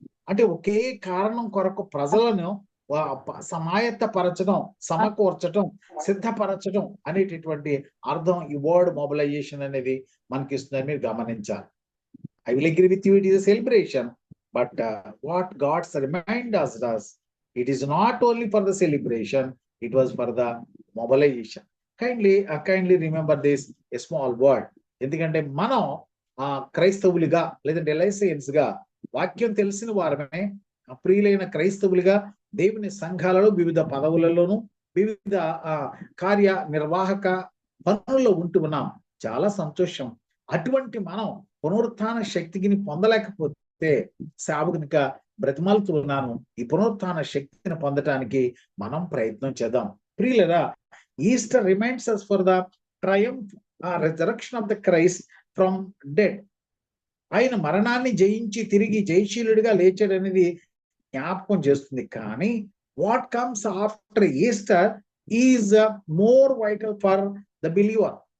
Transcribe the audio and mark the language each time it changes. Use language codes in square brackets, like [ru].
[te] అంటే ఒకే కారణం కొరకు ప్రజలను సమాయత్తపరచడం, సమకూర్చడం, సిద్ధపరచడం అనేటటువంటి అర్థం ఈ వర్డ్ మొబలైజేషన్ అనేది మనకి ఇస్తుందని మీరు గమనించాలి. [en] I will agree with you, it is a celebration, but what God's remind us does, it is not only for the celebration, it was for the mobilization. Kindly remember this, a small word. [te] ఎందుకంటే మనం క్రైస్తవులుగా లేదంటే ఎలైసియన్స్ గా వాక్యం తెలిసిన వారమే, ప్రియులైన క్రైస్తవులుగా దేవుని సంఘాలలో వివిధ పదవులలోనూ వివిధ కార్యనిర్వాహక పనుల్లో ఉంటూ ఉన్నాం. చాలా సంతోషం. అటువంటి మనం పునరుత్థాన శక్తిని పొందలేకపోతే సేవకునిగా బ్రతిమాలుతూ ఉన్నాను. ఈ పునరుత్థాన శక్తిని పొందటానికి మనం ప్రయత్నం చేద్దాం. ప్రియులరా, [en] Easter reminds us for the triumph resurrection of the Christ from dead. [te] ఆయన మరణాన్ని జయించి తిరిగి జయశీలుడిగా లేచాడనేది జ్ఞాపకం చేస్తుంది. కానీ [en] What comes after Easter is more vital for the believer.